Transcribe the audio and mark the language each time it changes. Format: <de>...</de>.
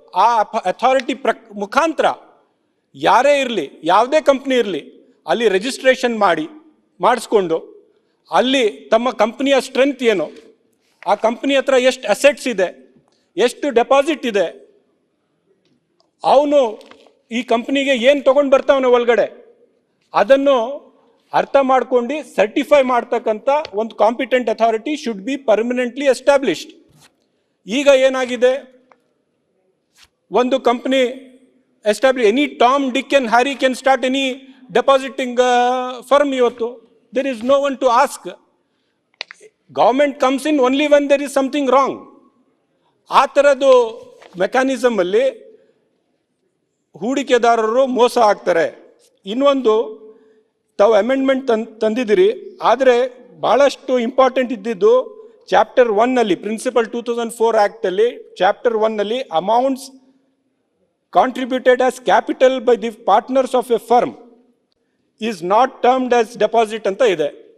<kn>ಆ ಅಥಾರಿಟಿ ಮುಖಾಂತರ ಯಾರೇ ಇರಲಿ, ಯಾವುದೇ ಕಂಪ್ನಿ ಇರಲಿ, ಅಲ್ಲಿ ರಿಜಿಸ್ಟ್ರೇಷನ್ ಮಾಡಿಸ್ಕೊಂಡು ಅಲ್ಲಿ ತಮ್ಮ ಕಂಪ್ನಿಯ ಸ್ಟ್ರೆಂತ್ ಏನು, ಆ ಕಂಪ್ನಿ ಹತ್ರ ಎಷ್ಟು ಅಸೆಟ್ಸ್ ಇದೆ, ಎಷ್ಟು ಡೆಪಾಸಿಟ್ ಇದೆ, ಅವನು ಈ ಕಂಪ್ನಿಗೆ ಏನು ತೊಗೊಂಡು ಬರ್ತಾವನೆ ಒಳಗಡೆ, ಅದನ್ನು ಅರ್ಥ ಮಾಡ್ಕೊಂಡು ಸರ್ಟಿಫೈ ಮಾಡ್ತಕ್ಕಂಥ ಒಂದು competent authority</kn> <en>Should be permanently established.</en> <kn>ಈಗ ಏನಾಗಿದೆ, ಒಂದು company</kn> <en>Establish, any Tom, Dick and Harry can start any depositing firm. ಇವತ್ತು there is no one to ask. Government comes in only when there is something wrong.</en> <kn>ಆ ಥರದ್ದು mechanism ಅಲ್ಲಿ ಹೂಡಿಕೆದಾರರು ಮೋಸ ಆಗ್ತಾರೆ. ಇನ್ನೊಂದು, ತಾವು ಅಮೆಂಡ್ಮೆಂಟ್ ತಂದಿದ್ದೀರಿ, ಆದರೆ ಭಾಳಷ್ಟು ಇಂಪಾರ್ಟೆಂಟ್ ಇದ್ದಿದ್ದು chapter 1 principal 2004 ಆ್ಯಕ್ಟಲ್ಲಿ chapter 1</kn> <en>amounts contributed as capital by the partners of a firm is not termed as deposit</en> <kn>ಅಂತ ಇದೆ.</kn>